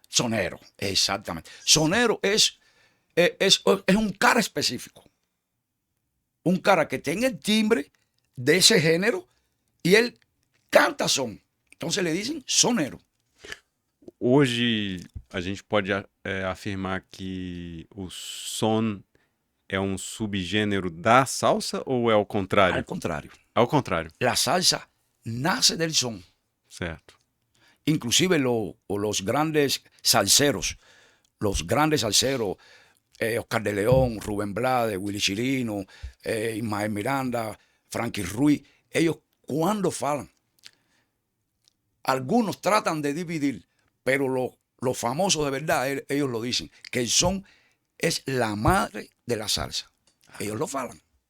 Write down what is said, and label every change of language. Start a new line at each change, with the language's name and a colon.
Spanish: Sonero, exactamente. Sonero es un cara específico. un cara que tenga el timbre de ese género y él canta son. Entonces le dicen sonero.
Portuguese: Hoje a gente pode afirmar que o son é um subgênero da salsa ou é ao contrário?
Spanish: Al contrario,
Portuguese: Ao contrário,
Spanish: la salsa nace del son.
Portuguese: certo.
Spanish: Inclusive los grandes salseros, Oscar de León, Rubén Blades, Willy Chirino, Ismael Miranda, Frankie Ruiz, ellos cuando falan, algunos tratan de dividir, pero los famosos de verdad, ellos lo dicen, que el son es la madre de la salsa. Ellos lo falan.